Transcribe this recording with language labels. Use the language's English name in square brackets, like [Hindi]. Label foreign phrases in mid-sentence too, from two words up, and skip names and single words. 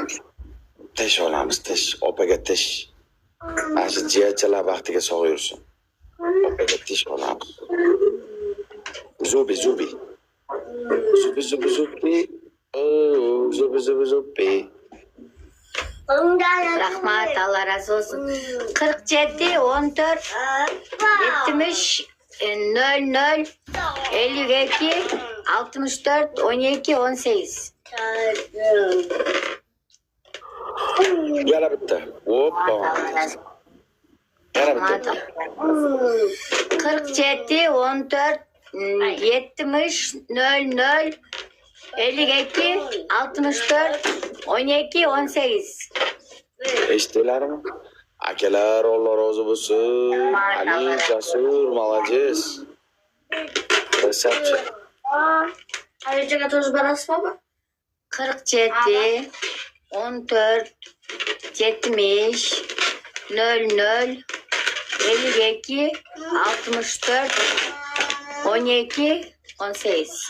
[Uzbek] Tish olamiz, tish. Opaga tish. Mana shu jiyachalar baxtiga sog' yursin. Opaga tish olamiz. Zubi. Zubi. Oh, zubi. Rahmat, [Turkish] Allah razı olsun. [Uzbek] 47 14 70 00 52 64 12 18. Yana bitta. Hoppa. Yana bitta. 47 14 70 00 52 64 12 18. Eshitdilarmi? Akalar, Alloh rozi bo'lsin. Ali, Jasur, [Russian] молодец. Красавчик. Ayrıca toz barası baba. [Uzbek] 47 14 70 00 52 64 12 18.